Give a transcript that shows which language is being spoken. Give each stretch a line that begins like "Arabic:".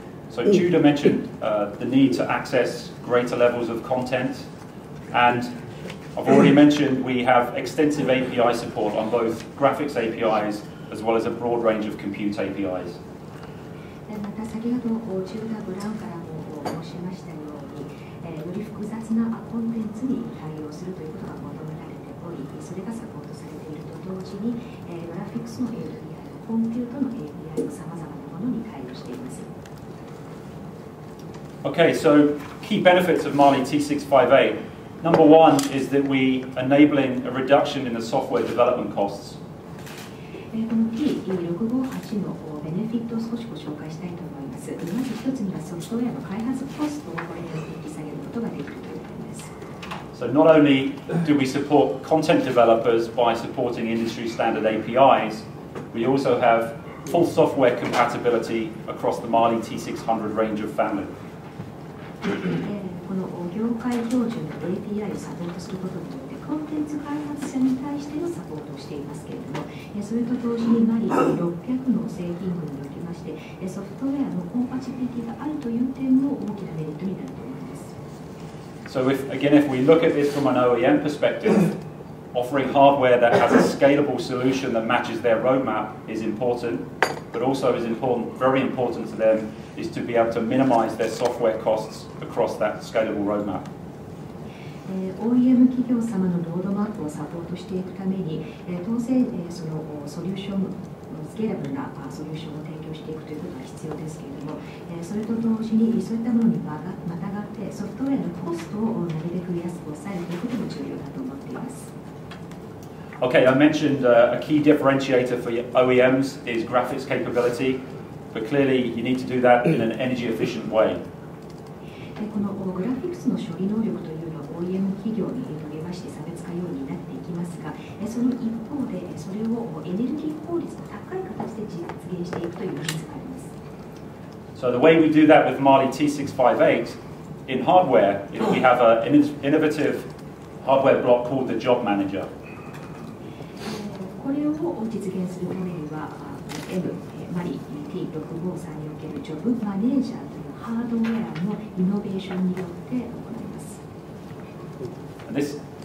English: So Judah mentioned the need to access greater levels of content, and I've already mentioned we have extensive API support on both graphics APIs as well as a broad range of compute APIs.
Japanese: また先ほどジューダ・ブラウンからも申しましたように、より複雑なコンテンツに対応するということが求められており、それがサポートされていると同時に、グラフィックスの API、コンピュートの API のさまざまなものに対応しています。
English: Okay, so key benefits of Mali-T658. Number one is that we enabling a reduction in the software development costs.
Japanese: この T658 のベネフィットを少しご紹介したいと思います。まず一つにはソフトウェアの開発コストをこれによって引き下げることができるという点です。
English: So not only do we support content developers by supporting industry standard APIs, we also have full software compatibility across the Mali-T600 range of family.
Japanese: この業界標準の API をサポートすることによってコンテンツ開発者に対してのサポートをしていますけれども、それと同時にMali-600の製品群におきましてソフトウェアのコンパチビリティがあるという点も大きなメリットになると思います。
English: So if we look at this from an OEM perspective, offering hardware that has a scalable solution that matches their roadmap is important, but also is important, very important to them, is to be able to minimize their software costs across that scalable roadmap.
Japanese: OEM 企業様のロードマップをサポートしていくために、当然そのソリューション、スケーラブルなソリューションを提供していくということが必要ですけれども、それと同時にそういったものにまたがってソフトウェアのコストをなるべく安く抑えるということも重要だと思っています。
English: Okay, I mentioned a key differentiator for OEMs is graphics capability, but clearly you need to do that in an energy efficient way.
Japanese: このグラフィックスの処理能力というのは OEM 企業にとりまして差別化ようになっていきますが、その一方でそれをエネルギー効率の高い形で実現していくというニーズがあります。
English: So the way we do that with Mali-T658 in hardware is we have an innovative hardware block called the Job Manager.
Japanese: これを実現するためには Mali-T653 におけるジョブマネージャーというハードウェアのイノベーションによって行います。